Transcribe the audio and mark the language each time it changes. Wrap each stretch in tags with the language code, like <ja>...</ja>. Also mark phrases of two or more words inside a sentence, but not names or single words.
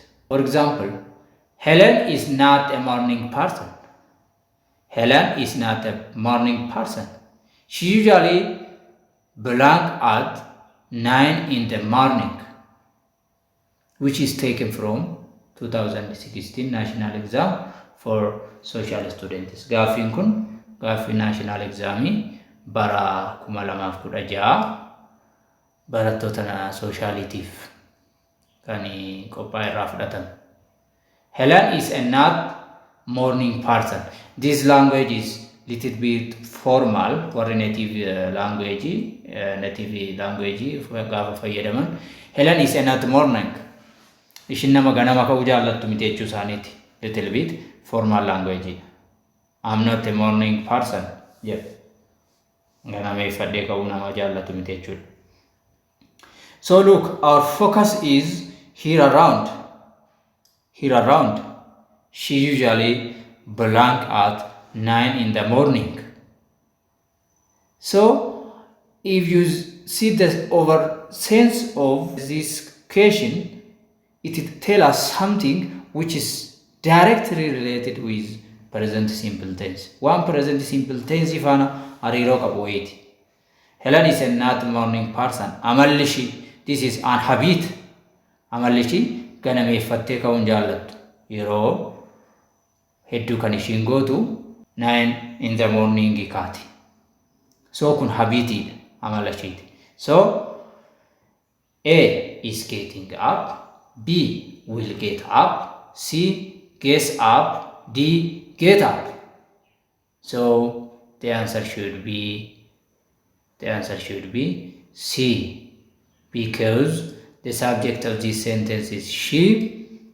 <en>For example, Helen is not a morning person. Helen is not a morning person. She usually belongs at 9 in the morning, which is taken from 2016 national exam for social students.</en> <om>Gaaffiin kun gaaffii national examii bara 2016 barattoota sooshaaliitiif kan qophaa'e irraa fudhatame.</om> <en>Helen is a not morning person. This language is little bit formal warri native language</en> <om>gaafa fayyadaman.</om> <en>Helen is a not morning.</en> <om>Ishin nama ganama ka'uu jaallattu miti jechuu isaaniiti.</om> <en>Little bit formal language. I'm not a morning person. Yeah.</en> <om>Ganameeffadhee ka'uu nama jaallatu miti jechuudha.</om> <en>So look, our focus is here around. Here around. She usually belongs at 9 in the morning. So if you see the over sense of this question, it tells us something which is directly related with present simple tense. One present simple tense</en> <om>ifana hariiroo qabu wayiiti.</om> <en>Helen is a not morning person.</en> <om>Amalli ishii,</om> <en>this is an habit.</en> <om>Amalli ishii ganameeffattee ka'uun jaallattu. Yeroo hedduu kan ishiin gootu 9</om> <en>in the morning</en> <om>kaati. So kun habitiidha amala ishiiti.</om> <en>So A is getting up, B will get up, C gets up, D get up. So the answer should be C, because the subject of this sentence is she.</en>